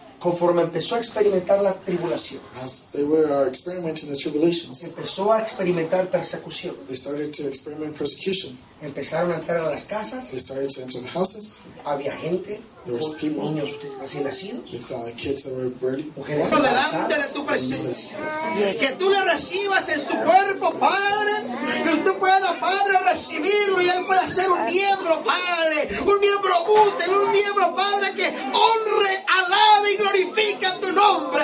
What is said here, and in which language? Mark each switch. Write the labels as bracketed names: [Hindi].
[Spanish] Conforme empezó a experimentar la tribulación. [English] As they were experimenting the tribulations. [Spanish] Empezó a experimentar persecución. [English] They started to experiment persecution. [Spanish] Empezaron a entrar a las casas. [English] They started to enter the houses. [Spanish] Había gente. [English] There was people. [Spanish] Niños recién nacidos. [English] With kids that were barely. [Spanish] Mujeres delante de tu presencia. Que tú le recibas en tu cuerpo, Padre. Que tú puedas, Padre, recibirlo y él pueda ser un miembro, Padre. Un miembro útil, un miembro, Padre, que honre, alabe y glorifique tu nombre.